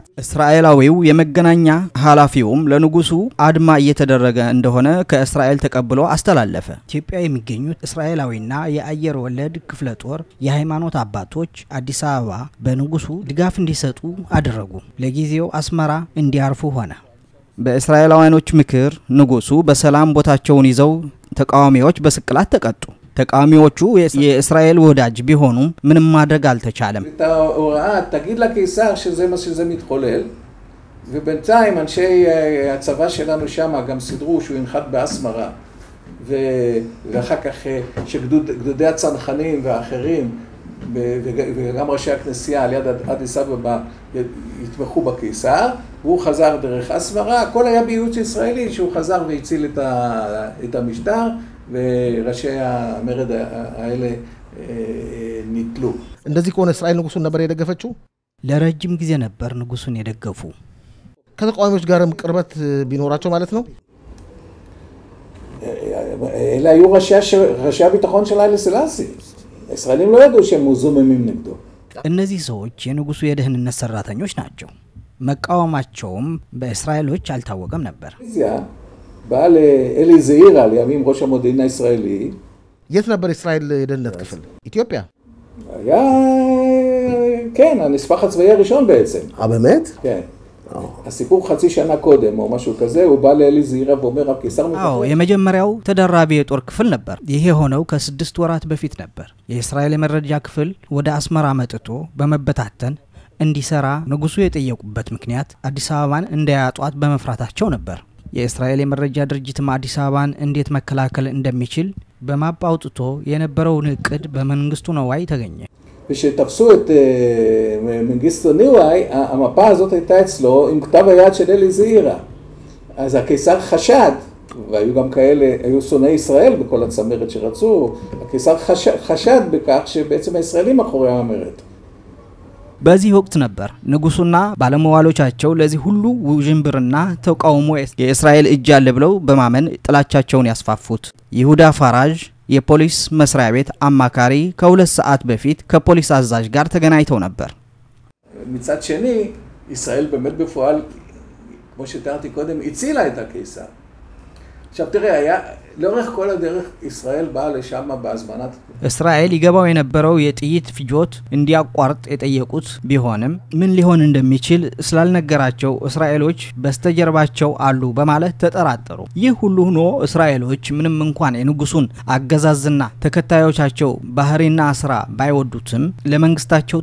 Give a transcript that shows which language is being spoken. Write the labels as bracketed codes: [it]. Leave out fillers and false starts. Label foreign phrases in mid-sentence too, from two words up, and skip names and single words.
[am] እስራኤላዊው የመገናኛ ኃላፊውም ለንጉሱ አድማ እየተደረገ እንደሆነ ከእስራኤል ተቀብሎ አስተላለፈ። ኢትዮጵያ የሚገኙት እስራኤላዊና የአየር ወለድ ክፍለ ጦር የሃይማኖት አባቶች አዲስ አበባ በንጉሱ ድጋፍ እንዲሰጡ አደረጉ። ለጊዜው አስመራ እንዲያርፉ ሆነ። በእስራኤላውያኖች ምክር ንጉሱ በሰላም ቦታቸውን ይዘው ተቃዋሚዎች በስቅላት ተቀጡ። ተቃዋሚዎቹ የእስራኤል ወዳጅ ቢሆኑም ምንም ማድረግ አልተቻለም። [he] תגיד לקיסר שזה מתחולל, ובינתיים אנשי הצבא שלנו שם גם סידרו שהוא ינחת באסמרה, ואחר כך שגדודי הצנחנים והאחרים וגם ראשי הכנסייה על יד אדיס אבבה יתמכו בקיסר, והוא חזר דרך אסמרה. הכל היה בייעוץ ישראלי שהוא חזר והציל את המשטר, וראשי המרד האלה ניטלו. [am] እንደዚህ ከሆነ እስራኤል ንጉሱን ነበር የደገፈችው? ለረጅም ጊዜ ነበር ንጉሱን የደገፉ። ከተቃዋሚዎች ጋርም ቅርበት ቢኖራቸው ማለት ነው? [he] אלה היו ראשי הביטחון של היילה סלאסי. הישראלים לא ידעו שהם מוזממים נגדו. [am] እነዚህ ሰዎች የንጉሱ የደህንነት ሰራተኞች ናቸው። መቃወማቸውም በእስራኤሎች አልታወቀም ነበር። [he] בא לאלי זעירה, לימים ראש המודיעין הישראלי. [am] የት ነበር እስራኤል የደህንነት ክፍል? ኢትዮጵያ? [he] היה, כן, הנספח הצבאי הראשון בעצם. באמת? כן. הסיפור חצי שנה קודם או משהו כזה, הוא בא לאלי זעירה ואומר הקיסר [am] አዎ የመጀመሪያው ተደራቢ የጦር ክፍል ነበር። ይሄ ሆነው ከ6 ወራት በፊት ነበር። የእስራኤል የመረጃ ክፍል ወደ አስመራ መጥቶ በመበታተን እንዲሰራ ንጉሱ የጠየቁበት ምክንያት አዲስ አበባን እንዳያጧት በመፍራታቸው ነበር። የእስራኤል የመረጃ ድርጅት አዲስ አበባን እንዴት መከላከል እንደሚችል በማፕ አውጥቶ የነበረውን እቅድ በመንግስቱ ነዋይ ተገኘ። [he] ושתפסו את מנגיסטו ניוואי, המפה הזאת הייתה אצלו עם כתב היד של אלי זעירה. אז הקיסר חשד, והיו גם כאלה, היו שונאי ישראל בכל הצמרת שרצו, הקיסר חשד בכך שבעצם הישראלים אחורי המרד. [am] በዚህ ወቅት ነበር ንጉሱና ባለመዋሎቻቸው ለዚህ ሁሉ ውዥንብርና ተቃውሞ የእስራኤል እጅ አለ ብለው በማመን ጥላቻቸውን ያስፋፉት። ይሁዳ ፈራጅ የፖሊስ መስሪያ ቤት አማካሪ ከ2 ሰዓት በፊት ከፖሊስ አዛዥ ጋር ተገናኝተው ነበር። [he] מצד שני, ישראל באמת בפועל, כמו שתיארתי קודם, הצילה את הקיסר. עכשיו תראה, היה לאורך כל הדרך ישראל באה לשם בהזמנת [am] እስራኤል ይገባው የነበረው የጥይት ፍጆት እንዲያቋርጥ የጠየቁት ቢሆንም ምን ሊሆን እንደሚችል ስላልነገራቸው እስራኤሎች በስተጀርባቸው አሉ በማለት ተጠራጠሩ። ይህ ሁሉ ሆኖ እስራኤሎች ምንም እንኳን የንጉሱን አገዛዝና ተከታዮቻቸው ባህሪና ስራ ባይወዱትም ለመንግስታቸው